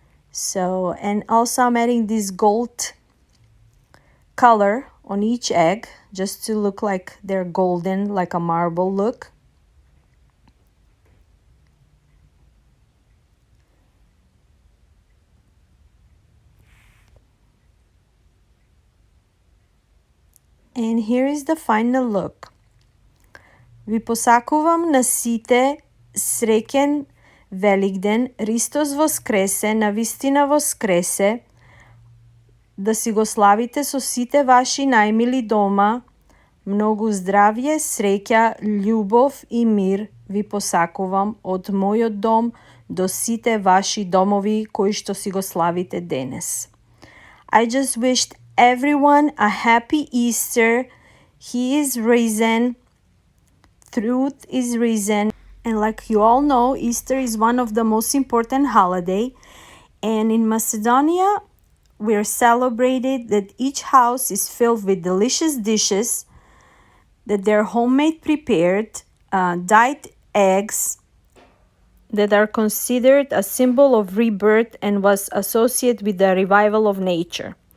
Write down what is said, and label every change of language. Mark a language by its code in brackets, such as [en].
[en] So, and also I'm adding this gold color on each egg just to look like they're golden, like a marble look. And here is the final look. [mk] Ви посакувам на сите среќен Великден, Христос воскресе, навистина воскресе, да си го славите со сите ваши најмили дома, многу здравје, среќа, љубов и мир ви посакувам од мојот дом до сите ваши домови кои што си го славите денес. [en] I just wished everyone a happy Easter. He is risen. Truth is risen. And like you all know, Easter is one of the most important holiday. And in Macedonia, we're celebrated that each house is filled with delicious dishes, that they're homemade prepared, dyed eggs, that are considered a symbol of rebirth and was associated with the revival of nature.